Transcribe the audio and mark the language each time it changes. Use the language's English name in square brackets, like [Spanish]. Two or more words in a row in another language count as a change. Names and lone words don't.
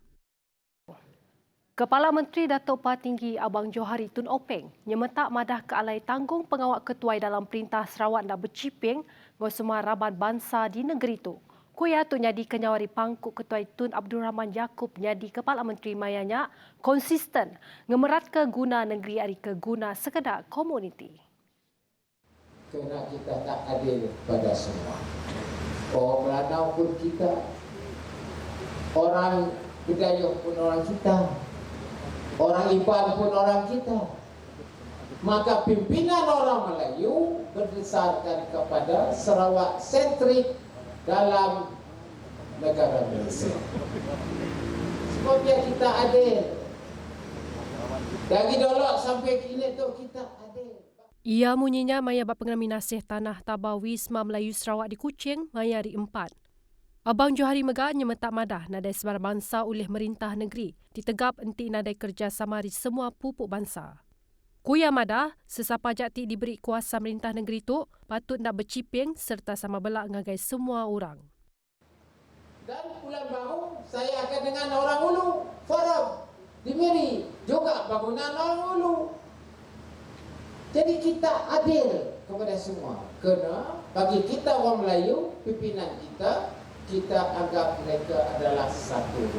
[Iban] Kepala Menteri Datuk Patinggi Abang Johari Tun Openg nyemetak madah ke alai tanggung pengawak ketuai dalam Perintah Sarawak nak berciping ngau semua raban bangsa di negeri itu. Kuya tu nyadi kenyawari pangkuk ketuai Tun Abdul Rahman Yaakob nyadi Kepala Menteri mayanya konsisten ngemerat ke guna negeri ari ke guna sekedar komuniti. [Malay] Kerana kita tak adil pada semua. Orang Melanau pun kita, orang Bidayuh pun orang kita, orang Iban pun orang kita. Maka pimpinan orang Melayu berdasarkan kepada Sarawak sentrik dalam negara Malaysia. Sebabnya kita adil. Dari dulu sampai kini tu kita adil. [Iban] Ia munyinya maya bak pengeminasih tanah tabah Wisma Melayu Sarawak di Kuching maya hari 4. Abang Johari Megah nyemetak madah nadai sebar bangsa oleh merintah negeri ditegap enti nadai kerjasama di semua pupuk bangsa. Kuya madah sesapa jati diberi kuasa merintah negeri tu patut nak berciping serta sama belak ngagai semua orang. [Malay] Dan bulan baru saya akan dengan orang Ulu forum di Miri juga bangunan orang Ulu. Jadi kita adil kepada semua. Kerana bagi kita orang Melayu, pimpinan kita anggap mereka adalah satu.